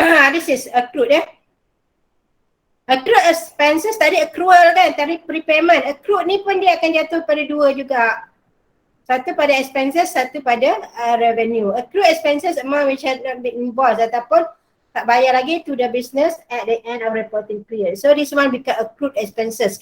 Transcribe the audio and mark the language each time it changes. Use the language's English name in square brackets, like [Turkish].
[English] This is accrued [Malay] Accrued expenses tadi accrual kan, tadi prepayment. Accrued ni pun dia akan jatuh pada dua juga. Satu pada expenses, satu pada revenue. [English] Accrued expenses amount which has not been invoiced [Malay] ataupun tak bayar lagi [English] to the business at the end of reporting period. So this one become accrued expenses.